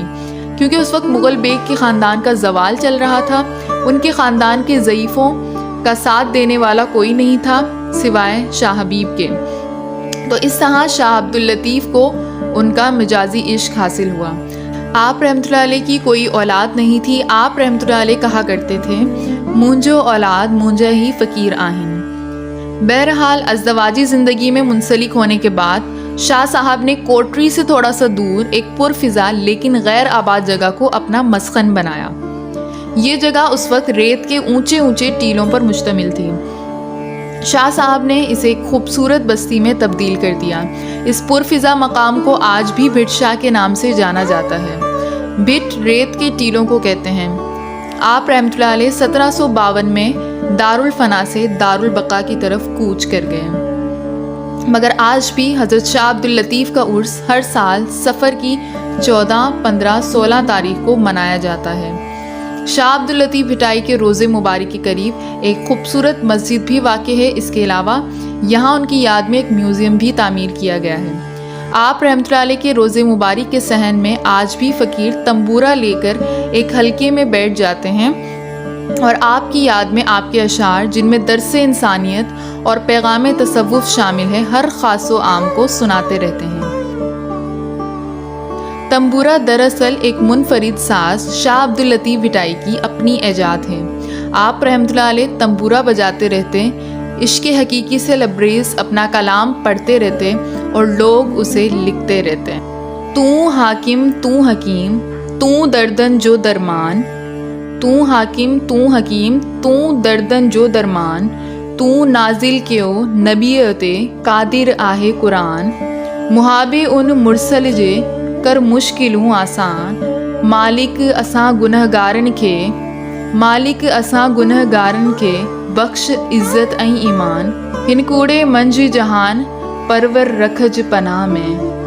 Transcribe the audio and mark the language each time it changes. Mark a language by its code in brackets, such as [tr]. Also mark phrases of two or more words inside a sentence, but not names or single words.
[ur] کیونکہ اس وقت مغل بیگ کے خاندان کا زوال چل رہا تھا، ان کے خاندان کے ضعیفوں کا ساتھ دینے والا کوئی نہیں تھا سوائے شاہ حبیب کے. تو اس طرح شاہ عبداللطیف کو ان کا مجازی عشق حاصل ہوا. آپ [ar] رحمۃ اللہ علیہ [ur] کی کوئی اولاد نہیں تھی. آپ [ar] رحمۃ اللہ علیہ [ur] کہا کرتے تھے, [sd] मुंजो औलाद मुंजा ही फ़कीर आहिन। [ur] بہرحال ازدواجی زندگی میں منسلک ہونے کے بعد شاہ صاحب نے کوٹری سے تھوڑا سا دور ایک پرفضا لیکن غیر آباد جگہ کو اپنا مسکن بنایا. یہ جگہ اس وقت ریت کے اونچے اونچے ٹیلوں پر مشتمل تھی. شاہ صاحب نے اسے ایک خوبصورت بستی میں تبدیل کر دیا. اس پرفضا مقام کو آج بھی بھٹ شاہ کے نام سے جانا جاتا ہے. بھٹ ریت کے ٹیلوں کو کہتے ہیں۔ آپ [ar] رحمۃ اللہ علیہ [ur] 1752 میں دارالفنا سے دارالبقا کی طرف کوچ کر گئے. مگر آج بھی حضرت شاہ عبداللطیف کا عرس ہر سال صفر کی 14، 15، 16 تاریخ کو منایا جاتا ہے. شاہ عبداللطیف بھٹائی کے روضۂ مبارک کے قریب ایک خوبصورت مسجد بھی واقع ہے. اس کے علاوہ یہاں ان کی یاد میں ایک میوزیم بھی تعمیر کیا گیا ہے. آپ [ar] رحمۃ اللہ علیہ [ur] کے روضۂ مبارک کے صحن میں آج بھی فقیر تنبورہ لے کر ایک حلقے میں بیٹھ جاتے ہیں اور آپ کی یاد میں آپ کے اشعار، جن میں درسِ انسانیت اور پیغامِ تصوف شامل ہے، ہر خاص و عام کو سناتے رہتے ہیں. تنبورہ دراصل ایک منفرد ساز شاہ عبداللطیف بھٹائی کی اپنی ایجاد ہے. آپ [ar] رحمۃ اللہ علیہ [ur] تنبورہ بجاتے رہتے، عشقِ حقیقی سے لبریز اپنا کلام پڑھتے رہتے اور لوگ اسے لکھتے رہتے. [sd] तू हाकिम तू हकीम तू दर्दन जो दरमान, तू हाकिम तू हकीम तू दर्दन जो दरमान, तू नाजिल क्यों नबीयते कादिर आहे कुरान, मुहाबे उन मुरसल जे कर मुश्किलूं आसान, मालिक असां गुनहगारन खे, मालिक असां गुनहगारन खे बख्श इज़्ज़त ऐं ईमान, हिन कूड़े मंझि जहान परवर रखज पनाह में।